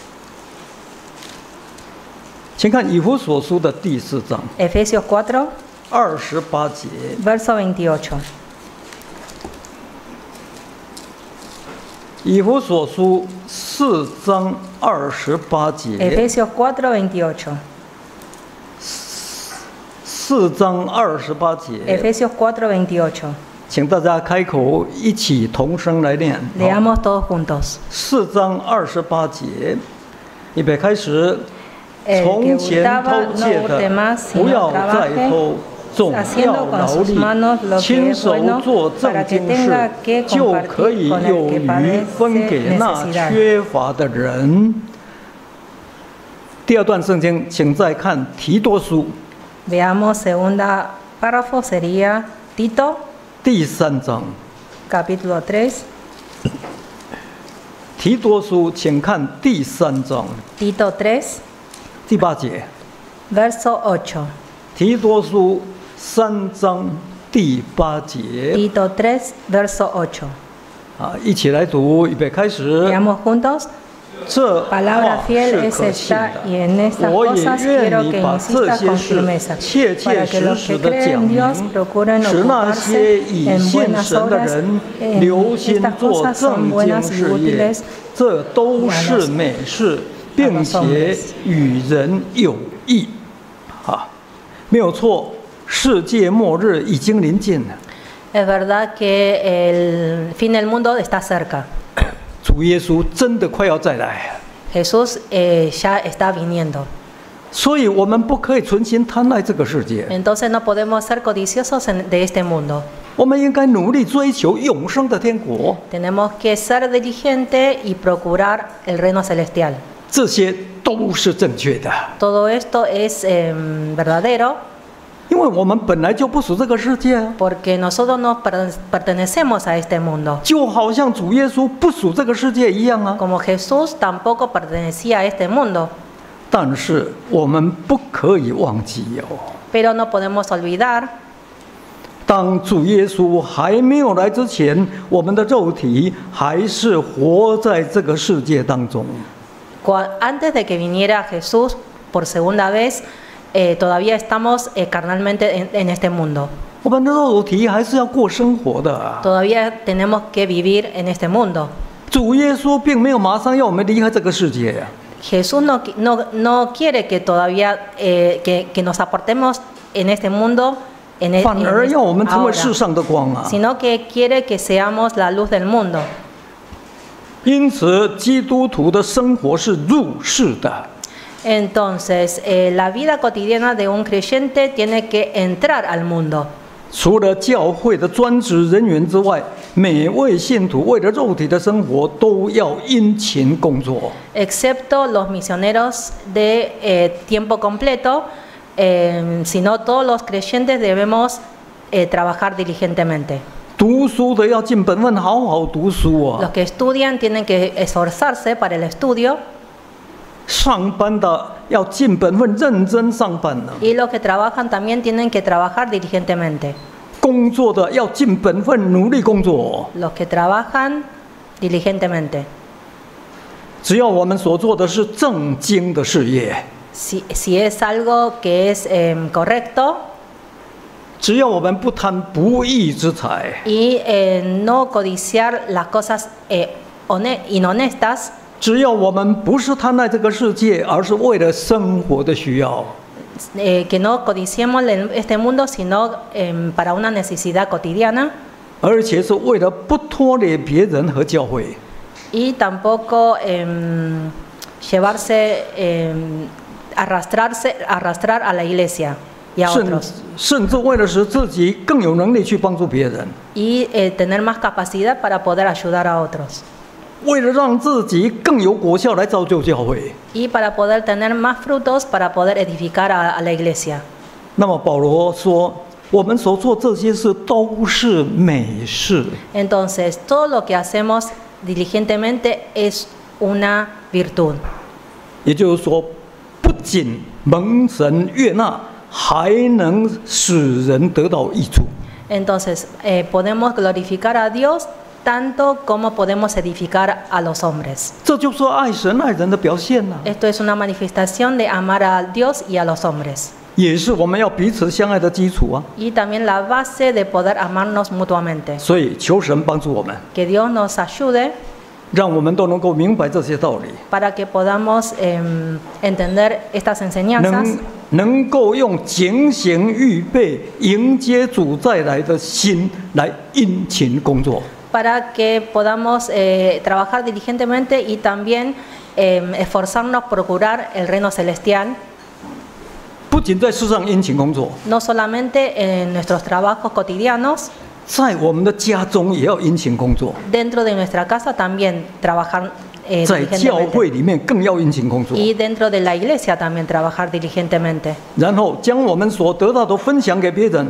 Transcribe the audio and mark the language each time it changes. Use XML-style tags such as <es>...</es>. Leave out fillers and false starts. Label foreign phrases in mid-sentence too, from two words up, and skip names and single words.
<zh>请看以弗所书的第4章</zh> <es>Efesios 4,</es> <zh>28节。</zh> <es>verso 28.</es> <zh>以弗所书4章28节。</zh> <es>Efesios 4, 28.</es> <zh>4 4章28节，</zh> <es>Efesios 4:28.</es> <zh>请大家开口一起同声来念。</zh> <es>Leamos todos juntos.</es> <zh>4 章28节，预备开始。</zh> <es>El que</es> <zh>从前</zh> <es>hurtaba</es> <zh>偷</zh> <es>no</es> <zh>窃的</zh> <es>hurte más,</es> <zh>不</zh> <es>sino</es> <zh>要再</zh> <es>trabaje</es> <zh>偷，总</zh> <es>haciendo</es> <zh>要</zh> <es>con</es> <zh>劳</zh> <es>sus</es> <zh>力，</zh> <es>manos lo que</es> <zh>亲</zh> <es>es</es> <zh>手</zh> <es>bueno</es> <zh>做</zh> <es>para</es> <zh>正</zh> <es>que</es> <zh>经事</zh> <es>tenga，que</es> <zh>就可以</zh> <es>compartir con</es> <zh>有</zh> <es>el que</es> <zh>余</zh> <es>padece</es> <zh>分给那</zh> <es>necesidad。</es> <zh>缺乏的人。第二段圣经，请再看提多书</zh> <es>Veamos segunda párrafo, sería Tito,</es> <zh>第3章。</zh> <es>capítulo 3.</es> <zh>提多书，请看第3章</zh> <es>Tito 3,</es> <zh>第8节。</zh> <es>verso 8.</es> <zh>提多书3章第8节。</zh> <es>Tito 3, verso 8.</es> <zh>一起来读，预备开始。</zh> <es>Leamos juntos.</es> <zh>这</zh> <es>Palabra</es> <zh>话</zh> <es>fiel</es> <zh>是</zh> <es>es</es> <zh>可信</zh> <es>esta,</es> <zh>的。</zh> <es>y en estas</es> <zh>我也</zh> <es>cosas</es> <zh>愿</zh> <es>quiero</es> <zh>你</zh> <es>que</es> <zh>把这</zh> <es>insistas</es> <zh>些</zh> <es>con</es> <zh>事</zh> <es>firmeza,</es> <zh>切</zh> <es>para</es> <zh>切</zh> <es>que</es> <zh>实</zh> <es>los</es> <zh>实</zh> <es>que</es> <zh>的</zh> <es>creen</es> <zh>讲</zh> <es>en Dios</es> <zh>明，</zh> <es>procuren</es> <zh>使那</zh> <es>ocuparse</es> <zh>些已</zh> <es>en</es> <zh>信</zh> <es>buenas</es> <zh>神的</zh> <es>obras.</es> <zh>人</zh> <es>En</es> <zh>留心</zh> <es>estas</es> <zh>做</zh> <es>cosas son</es> <zh>正经</zh> <es>buenas y</es> <zh>事业</zh> <es>útiles，</es> <zh>这都是美事，并且与人有益。没有错，世界末日已经临近了。</zh> <es>Es verdad que el fin del mundo está cerca.</es> <zh>主耶稣真的快要再来了。</zh> <es>Jesús ya está viniendo.</es> <zh>所以我们不可以存心贪爱这个世界，</zh> <es>Entonces no podemos ser codiciosos de este mundo.</es> <zh>我们应该努力追求永生的天国。</zh> <es>Tenemos que ser diligentes y procurar el reino celestial.</es> <zh>这些都是正确的，</zh> <es>Todo esto es verdadero</es> <zh>因为我们本来就不属这个世界啊，</zh> <es>porque nosotros no pertenecemos a este mundo.</es> <zh>就好像主耶稣不属这个世界一样啊。</zh> <es>Como Jesús tampoco pertenecía a este mundo.</es> <zh>但是我们不可以忘记哦，</zh> <es>Pero no podemos olvidar,</es> <zh>当主耶稣还没有来之前，我们的肉体还是活在这个世界当中。</zh> <es>antes de que viniera Jesús por segunda vez, todavía estamos carnalmente en este mundo.</es> <zh>我们的肉体还是要过生活的啊。</zh> <es>Todavía tenemos que vivir en este mundo.</es> <zh>主耶稣并没有马上要我们离开这个世界啊。</zh> <es>Jesús no quiere que todavía que nos apartemos en este mundo,</es> <zh>反而要我们成为</zh> <es>ahora,</es> <zh>世上的光啊！</zh> <es>sino que quiere que seamos la luz del mundo.</es> <zh>因此，基督徒的生活是入世的。</zh> <es>Entonces, la vida cotidiana de un creyente tiene que entrar al mundo.</es> <zh>除了教会的专职人员之外，每位信徒为了肉体的生活都要殷勤工作。</zh> <es>Excepto los misioneros de tiempo completo, sino todos los creyentes debemos trabajar diligentemente.</es> <zh>读书的要尽本分，好好读书啊！</zh> <es>Los que estudian tienen que esforzarse para el estudio.</es> <zh>上班的要尽本分，认真上班呢。</zh> <es>Y los que trabajan también tienen que trabajar diligentemente.</es> <zh>工作的要尽本分，努力工作。</zh> <es>Los que trabajan diligentemente.</es> <zh>只要我们所做的是正经的事业，</zh> <es>Si es algo que es correcto</es> <zh>只要我们不贪不义之财，</zh> <es>y no codiciar las cosas inhonestas,</es> <zh>只要我们不是贪爱这个世界，而是为了生活的需要，</zh> <es>que no codiciemos este mundo, sino para una necesidad cotidiana.</es> <zh>而且是为了不拖累别人和教会。</zh> <es>Y tampoco llevarse, arrastrar a la iglesia y a otros.</es> <zh>甚至为了使自己更有能力去帮助别人，</zh> <es>Y tener más capacidad para poder ayudar a otros.</es> <zh>为了让自己更有果效来造就教会。</zh> <es>Y para poder tener más frutos para poder edificar a la iglesia.</es> <zh>那么保罗说，我们所做这些事都是美事。</zh> <es>Entonces, todo lo que hacemos diligentemente es una virtud.</es> <zh>也就是说，不仅蒙神悦纳，还能使人得到益处。</zh> <es>Entonces, podemos glorificar a Dios tanto como podemos edificar a los hombres.</es> <zh>这就是爱神爱人的表现呐、</zh> <es>Esto es una manifestación de amar a Dios y a los hombres.</es> <zh>也是我们要彼此相爱的基础啊。</zh> <es>Y también la base de poder amarnos mutuamente.</es> <zh>所以求神帮助我们，</zh> <es>Que Dios nos ayude</es> <zh>让我们都能够明白这些道理，</zh> <es>para que podamos entender estas enseñanzas.</es> <zh>能够用警醒预备迎接主再来的心来殷勤工作。</zh> <es>para que podamos trabajar diligentemente y también esforzarnos por procurar el reino celestial.</es> <zh>不仅在世上殷勤工作，</zh> <es>No solamente en nuestros trabajos cotidianos,</es> <zh>在我们的家中也要殷勤工作，</zh> <es>dentro de nuestra casa también trabajar</es> <zh>在教会</zh> <es>diligentemente.</es> <zh>里面更要殷勤工作。</zh> <es>Y dentro de la iglesia también trabajar diligentemente.</es> <zh>然后将我们所得到的分享给别人，</zh>